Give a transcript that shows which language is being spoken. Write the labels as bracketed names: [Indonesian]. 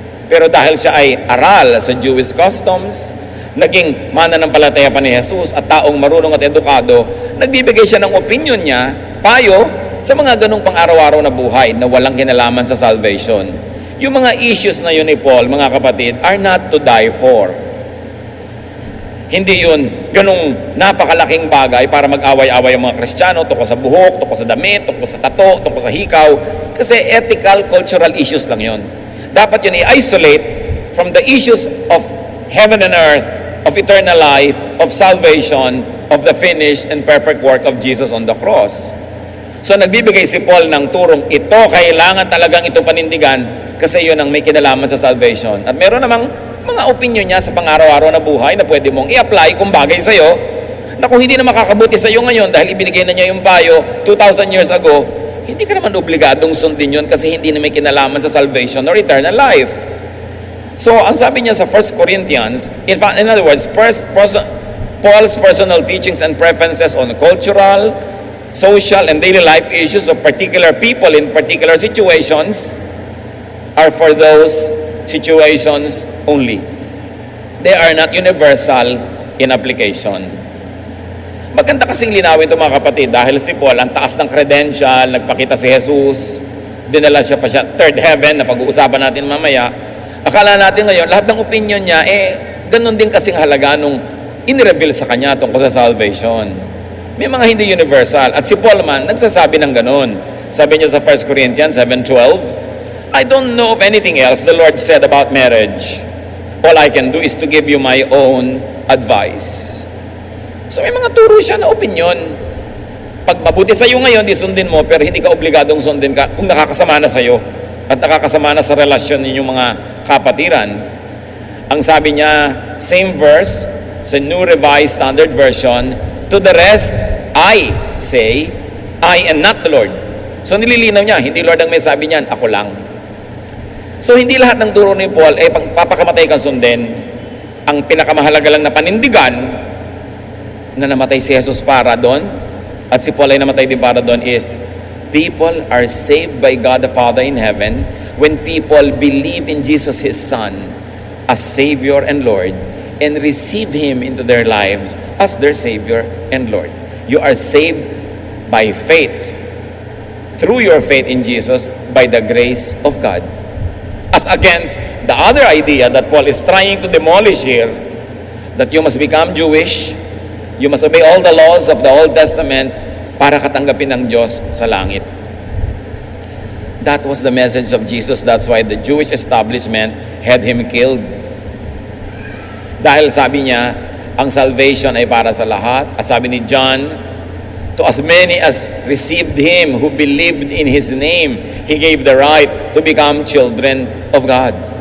[Filipino] Pero dahil siya ay aral sa Jewish customs, naging mananampalataya pa ni Jesus at taong marunong at edukado, nagbibigay siya ng opinion niya, payo, sa mga ganong pang-araw-araw na buhay na walang kinalaman sa salvation. Yung mga issues na yun ni Paul, mga kapatid, [English] are not to die for. [Filipino] Hindi yun ganong napakalaking bagay para mag-away-away ang mga Kristiyano tungkol sa buhok, tungkol sa damit, tungkol sa tato, tungkol sa hikaw. Kasi ethical, cultural issues lang yun. Dapat yun [English] i-isolate from the issues of heaven and earth, of eternal life, of salvation, of the finished and perfect work of Jesus on the cross. [Filipino] So nagbibigay si Paul ng turong ito, kailangan talagang ito panindigan kasi yun ang may kinalaman sa salvation. At meron namang mga opinion niya sa pang-araw-araw na buhay na pwede mong i-apply kung bagay sa'yo, na kung hindi na makakabuti sa'yo ngayon dahil ibinigay na niya yung payo 2,000 years ago, hindi ka naman obligadong sundin yun kasi hindi na may kinalaman sa salvation or eternal life. [English] So, [Filipino] ang sabi niya sa [English] 1 Corinthians, in other words, Paul's personal teachings and preferences on cultural, social, and daily life issues of particular people in particular situations are for those situations only. They are not universal in application. [Filipino] Maganda kasing linawin ito, mga kapatid, dahil si Paul, ang taas ng credential, nagpakita si Jesus, dinala siya pa siya third heaven na pag-uusapan natin mamaya. Akala natin ngayon, lahat ng opinion niya, ganun din kasing halaga nung inireveal sa kanya tungkol sa salvation. May mga hindi universal. At si Paul man, nagsasabi ng ganun. Sabi niya sa [English] 1 Corinthians 7:12, I don't know of anything else the Lord said about marriage. All I can do is to give you my own advice. [Filipino] So may mga turo siya na opinion. Pag mabuti sa iyo ngayon, di sundin mo, pero hindi ka obligadong sundin ka kung nakakasama na sa iyo at nakakasama na sa relasyon ninyong mga kapatiran. Ang sabi niya, [English] same verse, sa New Revised Standard Version, to the rest, I say, I am not the Lord. [Filipino] So nililinaw niya, hindi Lord ang may sabi niyan, ako lang. So hindi lahat ng turo ni Paul ay papakamatay kang sundin. Ang pinakamahalaga lang na panindigan na namatay si Jesus para doon [English] at si Paul ay namatay din para doon is people are saved by God the Father in heaven when people believe in Jesus His Son as Savior and Lord and receive Him into their lives as their Savior and Lord. You are saved by faith, through your faith in Jesus, by the grace of God. As against the other idea that Paul is trying to demolish here, that you must become Jewish, you must obey all the laws of the Old Testament [Filipino] para katanggapin ng Diyos sa langit. [English] That was the message of Jesus. That's why the Jewish establishment had Him killed. [Filipino] Dahil sabi niya, ang salvation ay para sa lahat. At sabi ni John, [English] to as many as received Him, who believed in His name, He gave the right to become children of God.